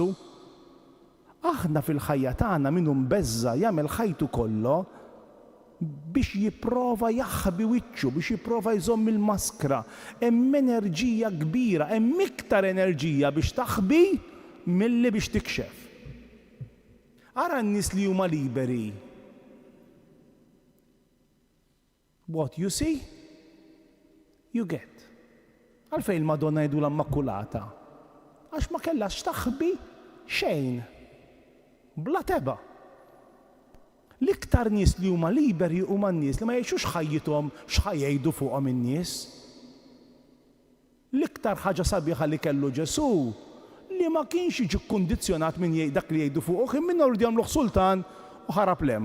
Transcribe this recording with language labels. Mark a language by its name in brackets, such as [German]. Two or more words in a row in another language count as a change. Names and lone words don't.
[Maltese] Aħna fil-ħajja tagħna min hu mbeżza jagħmel ħajtu kollu biex jipprova jaħbi wiċċu, biex jipprova jżomm il-maskra. Hemm enerġija kbira, hemm iktar enerġija biex taħbi milli biex tikxef. Ara n-nies li huma liberi. [English] What you see, you get. [Maltese] Għalfejn il-Madonna jgħidu l-Immakkulata? Għax ma kellax taħbi xejn. Bla teba. L-iktar nies li huma liberi huma n-nies li ma jgħixux ħajjithom x'ħajjgħidu fuqhom in-nies. L-iktar ħaġa sabiħa li kellu Ġesu li ma kienx jiġi kkundizzjonat minn dak li jgħidu fuq, kien minnhom rridu jagħmluh sultan u ħarab lem.